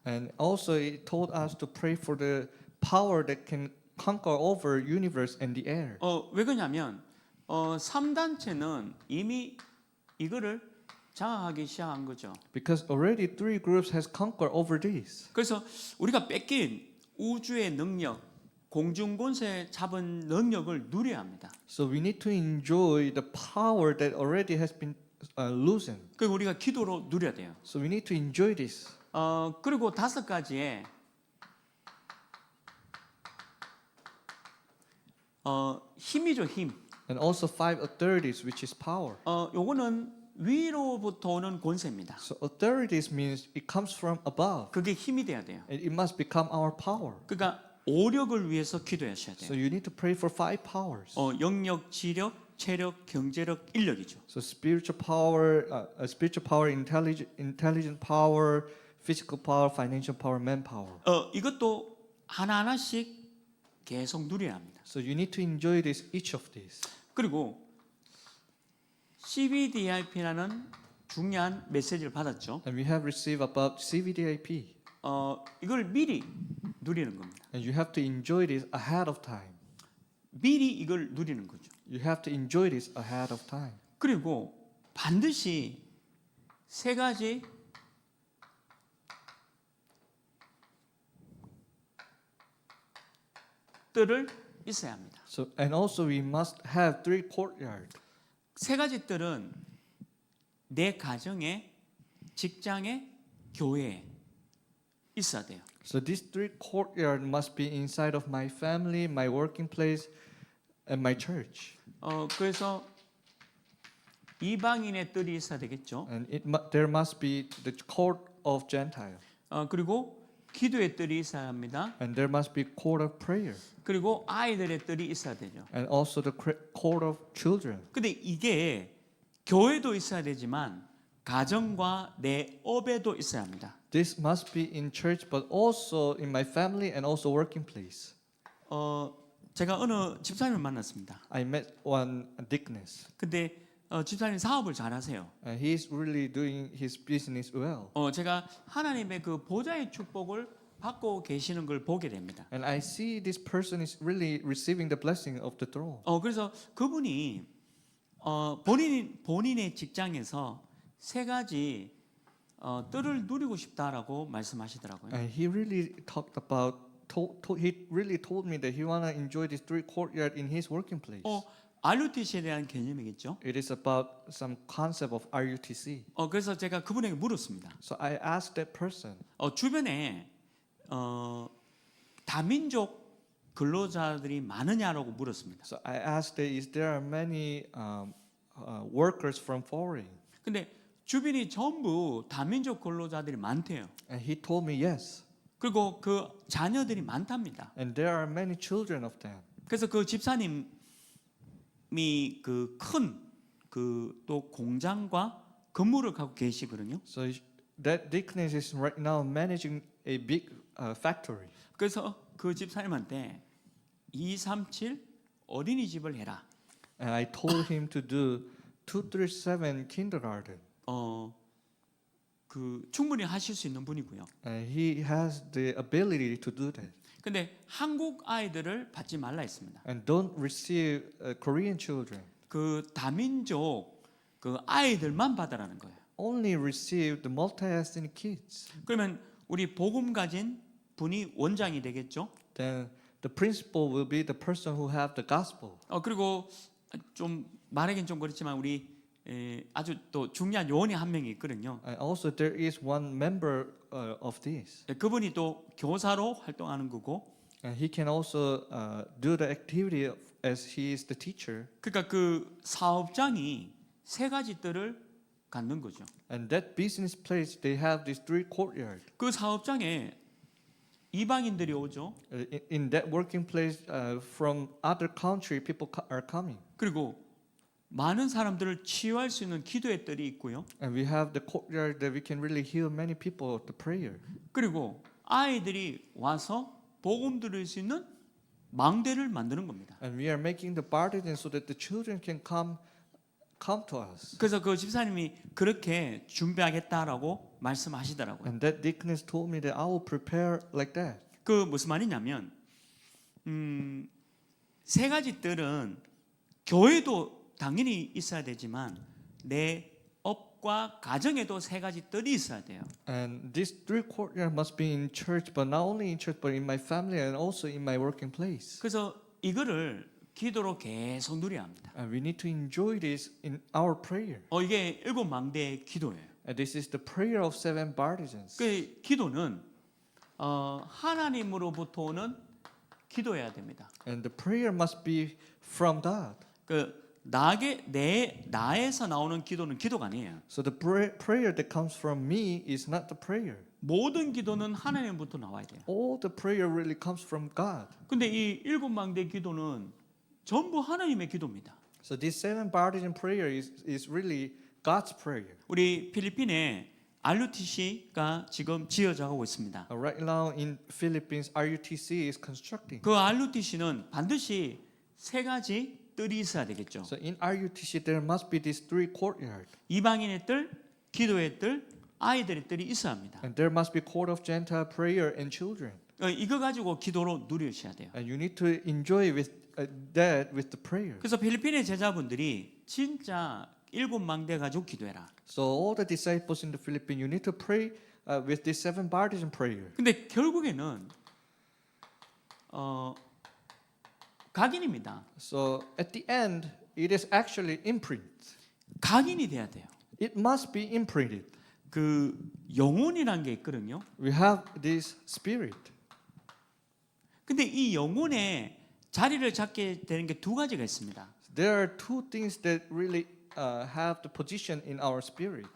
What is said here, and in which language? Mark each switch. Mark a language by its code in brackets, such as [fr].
[en] And also it told us to pray for the power that can conquer over universe and the air. [ko] 왜 그러냐면 3단체는 이미 이거를 장악하기 시작한 거죠. [en] Because already 3 groups has conquered over this. [ko] 그래서 우리가 뺏긴 우주의 능력, 공중 권세 잡은 능력을 누려야 합니다. [en] So we need to enjoy the power that already has been loosened. [ko] 그리고 우리가 기도로 누려야 돼요. [en] So we need to enjoy this. [ko] 그리고 5가지에 힘이죠, 힘. [en] And also 5 authorities, which is power. [ko] 요거는 위로부터 오는 권세입니다. [en] So authorities means it comes from above. [ko] 그게 힘이 돼야 돼요. [en] And it must become our power. [ko] 그러니까 오력을 위해서 기도하셔야 돼요. [en] So you need to pray for 5 powers. [ko] 영력, 지력, 체력, 경제력, 인력이죠. [en] So spiritual power, intelligent power, physical power, financial power, manpower. [ko] 이것도 하나하나씩 계속 누려야 합니다. [en] So you need to enjoy each of these. [ko] 그리고 CBDIP라는 중요한 메시지를 받았죠. [en] And we have received about CVDIP. [ko] 이걸 미리 누리는 겁니다. [en] And you have to enjoy this ahead of time. [ko] 미리 이걸 누리는 거죠. [en] You have to enjoy this ahead of time. [ko] 그리고 반드시 세 가지 뜰을 있어야 합니다. [en] So and also we must have 3 courtyard. [ko] 세 가지 뜰은 내 가정에, 직장에, 교회에 있어야 돼요. [en] So these 3 courtyard must be inside of my family, my working place, and my church. [ko] 그래서 이방인의 뜰이 있어야 되겠죠. [en] And there must be the court of Gentile. [ko] 그리고 기도의 뜰이 있어야 합니다. [en] And there must be court of prayer. [ko] 그리고 아이들의 뜰이 있어야 되죠. [en] And also the court of children. [ko] 근데 이게 교회도 있어야 되지만 가정과 내 업에도 있어야 합니다. [en] This must be in church, but also in my family and also working place. [ko] 제가 어느 집사님을 만났습니다. [en] I met one deaconess. [ko] 근데 집사님 사업을 잘하세요. [en] And he is really doing his business well. [ko] 제가 하나님의 그 보좌의 축복을 받고 계시는 걸 보게 됩니다. [en] And I see this person is really receiving the blessing of the throne. [ko] 그래서 그분이 본인의 직장에서 세 가지 뜰을 누리고 싶다라고 말씀하시더라고요. [en] And he really talked about. He really told me that he wanna enjoy this 3 courtyard in his working place. [ko] RUTC에 대한 개념이겠죠. [en] It is about some concept of RUTC. [ko] 그래서 제가 그분에게 물었습니다. [en] So I asked that person. [ko] 주변에 다민족 근로자들이 많으냐라고 물었습니다. [en] So I asked that is there are many workers from foreign. [ko] 근데 주변이 전부 다민족 근로자들이 많대요. [en] And he told me yes. [ko] 그리고 그 자녀들이 많답니다. [en] And there are many children of them. [ko] 그래서 그 집사님이 그 큰 그 또 공장과 건물을 갖고 계시거든요. [en] So that deaconess is right now managing a big factory. [ko] 그래서 그 집사님한테 237 어린이집을 해라. [en] And I told him to do 237 kindergarten. [ko] 그 충분히 하실 수 있는 분이고요. [en] And he has the ability to do that. [ko] 근데 한국 아이들을 받지 말라 했습니다. [en] And don't receive Korean children. [ko] 그 다민족 그 아이들만 받으라는 거예요. [en] Only receive the multi-ethnic kids. [ko] 그러면 우리 복음 가진 분이 원장이 되겠죠. [en] Then the principal will be the person who have the gospel. [ko] 그리고 좀 말하긴 좀 그렇지만 우리 아주 또 중요한 요원이 한 명이 있거든요. [en] And also there is one member of this. [ko] 그분이 또 교사로 활동하는 거고. [en] And he can also do the activity as he is the teacher. [ko] 그러니까 그 사업장이 세 가지 뜰을 갖는 거죠. [en] And that business place they have these 3 courtyard. [ko] 그 사업장에 이방인들이 오죠. [en] In that working place from other country people are coming. [ko] 그리고 많은 사람들을 치유할 수 있는 기도의 뜰이 있고요. [en] And we have the courtyard that we can really heal many people with the prayer. [ko] 그리고 아이들이 와서 복음 들을 수 있는 망대를 만드는 겁니다. [en] And we are making the partition so that the children can come to us. [ko] 그래서 그 집사님이 그렇게 준비하겠다라고 말씀하시더라고요. [en] And that deaconess told me that I will prepare like that. [ko] 그 무슨 말이냐면 세 가지 뜰은 교회도 당연히 있어야 되지만 내 업과 가정에도 세 가지 뜰이 있어야 돼요. [en] And these 3 courtyard must be in church, but not only in church, but in my family and also in my working place. [ko] 그래서 이거를 기도로 계속 누려야 합니다. [en] And we need to enjoy this in our prayer. [ko] 이게 7망대의 기도예요. [en] And this is the prayer of 7 partisans. [ko] 그 기도는 하나님으로부터 오는 기도해야 됩니다. [en] And the prayer must be from God. [ko] 그 나에서 나오는 기도는 기도가 아니에요. [en] So the prayer that comes from me is not the prayer. [ko] 모든 기도는 하나님부터 나와야 돼요. [en] All the prayer really comes from God. [ko] 근데 이 7망대 기도는 전부 하나님의 기도입니다. [en] So this seven baptism prayer is really God's prayer. [ko] 우리 필리핀에 RUTC가 지금 지어져 가고 있습니다. [en] Right now in Philippines, RUTC is constructing. [ko] 그 RUTC는 반드시 세 가지 뜰이 있어야 되겠죠. [en] So in RUTC, there must be these three courtyards. [ko] 이방인의 뜰, 기도의 뜰, 아이들의 뜰이 있어야 합니다. [en] And there must be court of Gentile prayer and children. [ko] 이거 가지고 기도로 누리셔야 돼요. [en] And you need to enjoy with that with the prayer. [ko] 그래서 필리핀의 제자분들이 진짜 일곱 망대 가지고 기도해라. [en] So all the disciples in the Philippines, you need to pray with this seven baptism prayer. [ko] 근데 결국에는 각인입니다. [en] So at the end, it is actually imprint. [ko] 각인이 돼야 돼요. [en] It must be imprinted. [ko] 그 영혼이란 게 있거든요. [en] We have this spirit. [ko] 근데 이 영혼에 자리를 잡게 되는 게 두 가지가 있습니다. [en] There are two things that really have the position in our spirit.